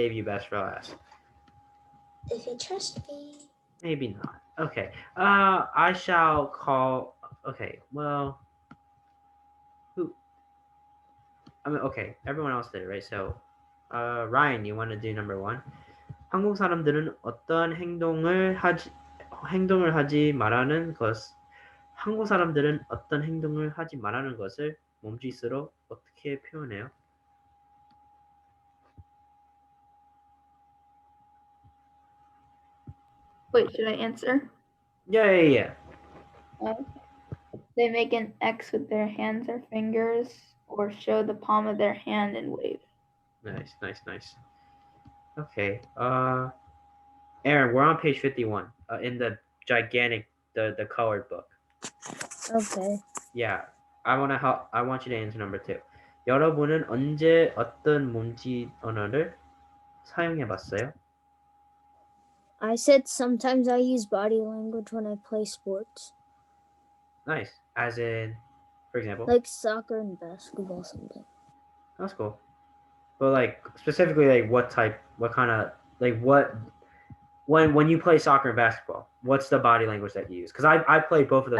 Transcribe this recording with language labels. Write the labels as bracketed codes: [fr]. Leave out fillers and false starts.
[en] save you best for last. If you trust me. Maybe not. Okay. I shall call. Okay. Well, who? I mean, okay. Everyone else did it, right? So, Ryan, you want to do number 1? [ko] 한국 사람들은 어떤 행동을 하지 말라는 것. 한국 사람들은 어떤 행동을 하지 말라는 것을 몸짓으로 어떻게 표현해요? [en] Wait, should I answer? Yeah. Okay. They make an X with their hands or fingers, or show the palm of their hand and wave. Nice. Okay. Aaron, we're on page 51. In the gigantic, the colored book. Okay. Yeah. I want you to answer number 2. [ko] 여러분은 언제 어떤 몸짓 언어를 사용해봤어요? [en] I said sometimes I use body language when I play sports. Nice. As in, for example? Like soccer and basketball something. That's cool. But like specifically, like what kind of what when you play soccer and basketball, what's the body language that you use? Because I play both of those